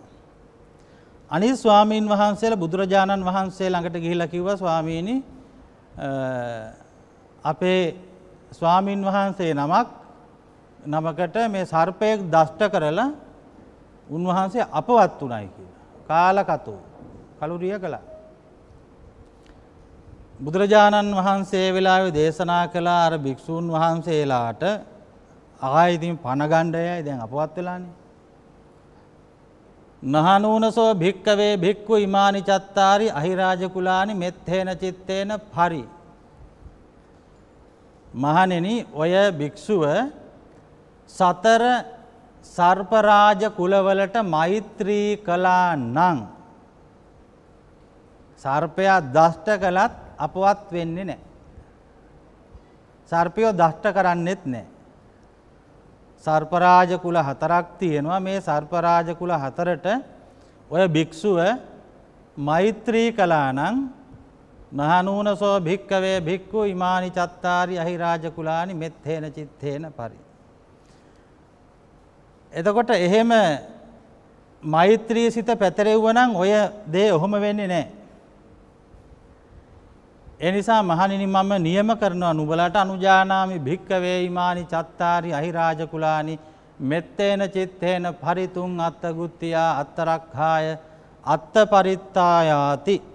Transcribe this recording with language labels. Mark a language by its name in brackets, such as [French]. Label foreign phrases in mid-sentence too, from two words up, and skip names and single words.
[Sinhala] අනිත් ස්වාමින් වහන්සේලා බුදුරජාණන් වහන්සේ ළඟට ගිහිල්ලා කිව්වා ස්වාමීනි අපේ ස්වාමින් වහන්සේ නමකට මේ සර්පයෙක් දෂ්ට කරලා උන්වහන්සේ අපවත් වුණයි කියලා. කාලකතෝ කලුරිය කළා. බුදුරජාණන් වහන්සේ වෙලාවේ දේශනා කළ අර භික්ෂූන් වහන්සේලාට ආයෙ ඉතින් පණ ගණ්ඩයයි දැන් අපවත් වෙලානේ. [Pali] නහනූනසෝ භික්කවේ භික්ඛු ඉමානි චත්තාරි අහිරාජ කුලානි මෙත්තේන චිත්තේන පරි. [Sinhala] මහණෙනි ඔය භික්ෂුව සතර සර්පරාජ කුලවලට මෛත්‍රී කළා නම් සර්පයා දෂ්ට කළත් අපවත් වෙන්නේ නැහැ. සර්පයෝ දෂ්ට කරන්නෙත් නැහැ. සර්පරාජ කුල 4ක් තියෙනවා. මේ සර්පරාජ කුල 4ට ඔය භික්ෂුව මෛත්‍රී කළා නම් [Pali] මහණූනසෝ භික්කවේ භික්ඛු ඉමානි චත්තාරි අහිරාජ කුලානි මෙත්තේන චිත්තේන පරි. [Sinhala] එතකොට එහෙම මෛත්‍රී සිත පැතරෙව්වනම් ඔය දේ ඔහොම වෙන්නේ නැහැ. ඒ නිසා මහණෙනි මම නියම කරනවා නුඹලාට [Pali] අනුජානාමි භික්කවේ ඉමානි චත්තාරි අහිරාජ කුලානි මෙත්තේන චිත්තේන පරිතුං අත්තගුත්තියා අත්තරක්ඛාය අත්ත පරිත්තායාති.